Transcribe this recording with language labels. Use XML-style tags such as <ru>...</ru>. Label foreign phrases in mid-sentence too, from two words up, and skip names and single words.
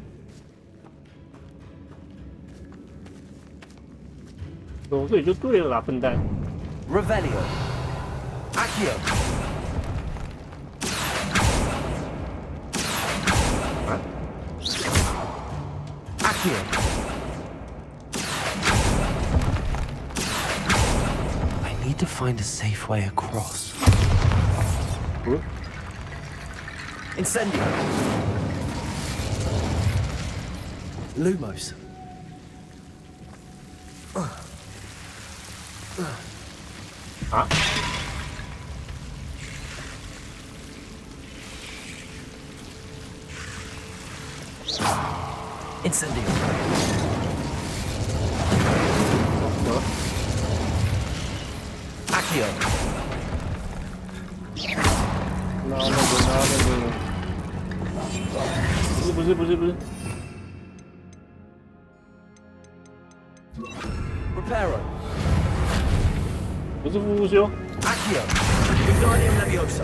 <zh>走这里就对了啦，笨蛋。</zh> <la>Revelio. Accio. Accio.</la> <en>I need to find a safe way across.</en> <la>Incendio. Lumos. Ah. Incendio. Accio.</la> <zh>拿那个。不是。</zh> <la>Reparo.</la> <zh>不是复修。</zh> <la>Accio. Wingardium Leviosa.</la>